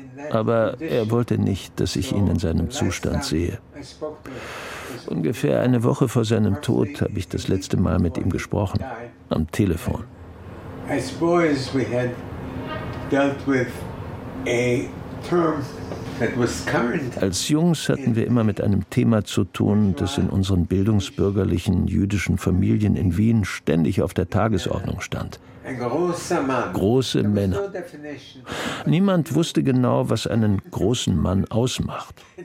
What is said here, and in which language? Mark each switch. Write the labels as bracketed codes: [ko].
[de] Aber er wollte nicht, dass ich ihn in seinem Zustand sehe. Ungefähr eine Woche vor seinem Tod habe ich das letzte Mal mit ihm gesprochen, am Telefon. [en] As boys, we had dealt with a term that was current. [de] Als Jungs hatten wir immer mit einem Thema zu tun, das in unseren bildungsbürgerlichen jüdischen Familien in Wien ständig auf der Tagesordnung stand. Große Männer. Niemand wusste genau, was einen großen Mann ausmacht.